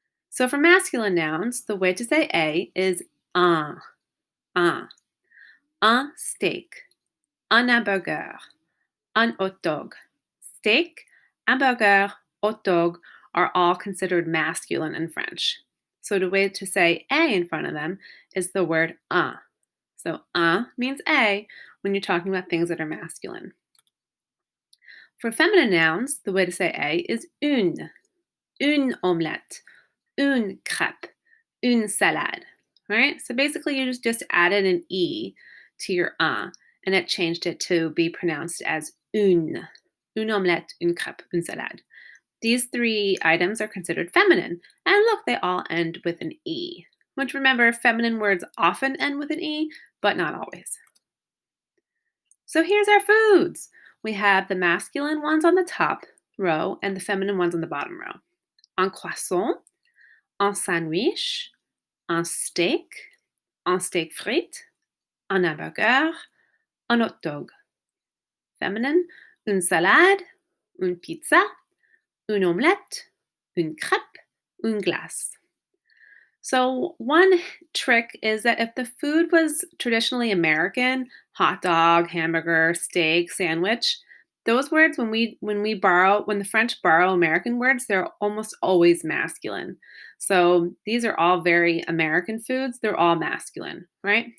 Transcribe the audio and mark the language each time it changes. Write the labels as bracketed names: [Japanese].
[English] So for masculine nouns, the way to say a is [French] un, un steak, un hamburger, un hot dog. [English] Steak, hamburger, hot dog are all considered masculine in French. So the way to say a in front of them is the word un. So means a when you're talking about things that are masculine. For feminine nouns, the way to say a is [French] une omelette, une crêpe, une salade. [English] Right? So basically you just added an e to your and it changed it to be pronounced as [French] une omelette, une crêpe, une salade. [English] These three items are considered feminine. And look, they all end with an E. Which remember, feminine words often end with an E, but not always. So here's our foods. We have the masculine ones on the top row and the feminine ones on the bottom row. [French] Un croissant, un sandwich, un steak frites, un hamburger, un hot dog. Feminine, une salade, une pizza, une omelette, une crêpe, une glace. [English] So, one trick is that if the food was traditionally American, hot dog, hamburger, steak, sandwich, those words when the French borrow American words, they're almost always masculine. So, these are all very American foods. They're all masculine, right?